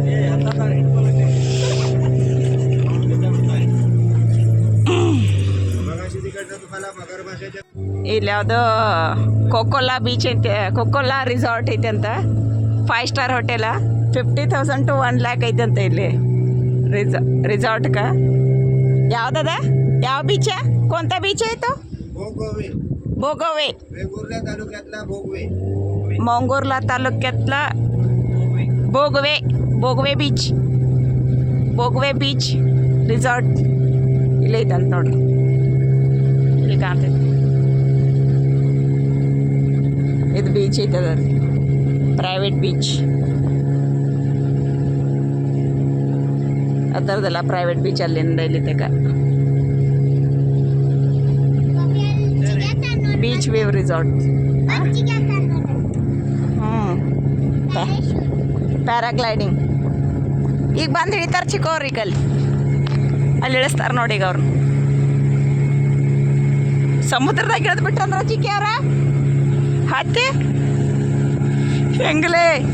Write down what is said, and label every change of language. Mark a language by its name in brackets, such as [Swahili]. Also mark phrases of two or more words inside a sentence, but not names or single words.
[Kannada] ಇಲ್ಲಿ ಯಾವುದೋ ಕೊಕ್ಕೋಲಾ ಬೀಚ್ ಐತೆ, ಕೊಕ್ಕೋಲಾ ರಿಸಾರ್ಟ್ ಐತೆ ಅಂತ. 5 ಸ್ಟಾರ್ ಹೋಟೆಲ. 50,000 to 1 lakh ಐತೆ ಅಂತ ಇಲ್ಲಿ ರಿಸಾರ್ಟ್ಗೆ. ಯಾವ್ದದ ಯಾವ [Marathi] बीच आहे कोणता बीच आहे तो भोगवे भोगवे वेंगुर्ला तालुक्यातला भोगवे मंगुर्ला तालुक्यातला भोगवे भोगवे बीच [Kannada] ರಿಸಾರ್ಟ್ ಇಲ್ಲೇ ಐತಂತ ನೋಡ್ರಿ ಇಲ್ಲಿ ಕಾಣ್ತೈತಿ ಇದು ಬೀಚ್ ಐತದ ಪ್ರೈವೇಟ್ ಬೀಚ್ ಅದರದೆಲ್ಲ ಪ್ರೈವೇಟ್ ಬೀಚ್ ಅಲ್ಲಿಂದ ಇಲ್ಲಿ ತನಕ ಬೀಚ್ ವೇವ್ ರಿಸಾರ್ಟ್ ಪ್ಯಾರಾಗ್ಲೈಡಿಂಗ್ ಈಗ ಬಂದು ಹಿಡಿತಾರೆ ಚಿಕ್ಕವ್ರು ಈಗ ಅಲ್ಲಿ ಇಳಿಸ್ತಾರೆ ನೋಡಿ ಈಗ ಅವ್ರು ಸಮುದ್ರದಾಗ ಇಳಿದು ಬಿಟ್ರಂದ್ರ ಚಿಕ್ಕಿಯವ್ರ ಹತ್ತಿ ಹೆಂಗಲೇ